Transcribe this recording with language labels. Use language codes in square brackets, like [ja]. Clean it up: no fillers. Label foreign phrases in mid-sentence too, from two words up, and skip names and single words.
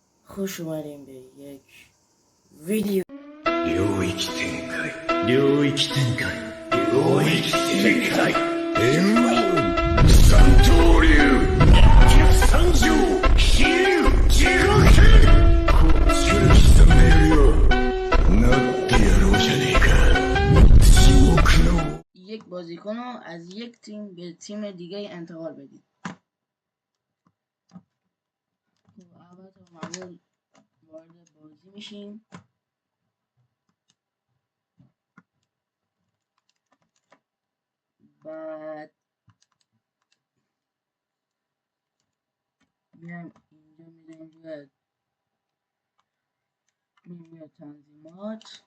[fa] خوش اومدیم به یک ویدیو [ja] 領域展開領域展開領域展開三刀流十三条比叡地獄拳こっちから刻んでやるよなってやろうじゃねえか地獄の [fa] یک بازیکن رو از یک تیم به تیم دیگه انتقال بدید. اول تا معمول وارد بازی میشیم. بعد میایم اینجا میریم روی تنظیمات.